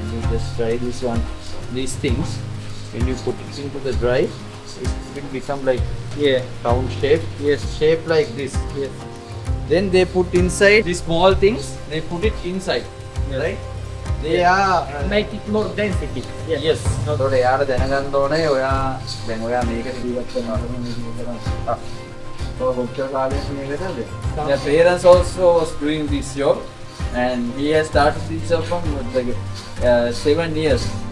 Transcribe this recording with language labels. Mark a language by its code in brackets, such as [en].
[en] Just try this one, these things. When you put it into the dry, it will become like round shape. Yes, shape like this. Yes. Then they put inside these small things. They put it inside, right? They are Make it more density. yes. So they are [si] දැනගන්න ඕනේ ඔයා දැන් ඔයා මේක ඉවත් කරනවා. [en] So doctor [si] කාලේ මේකද? [en] The parents also was doing this job, and he has started this job from like 7 years.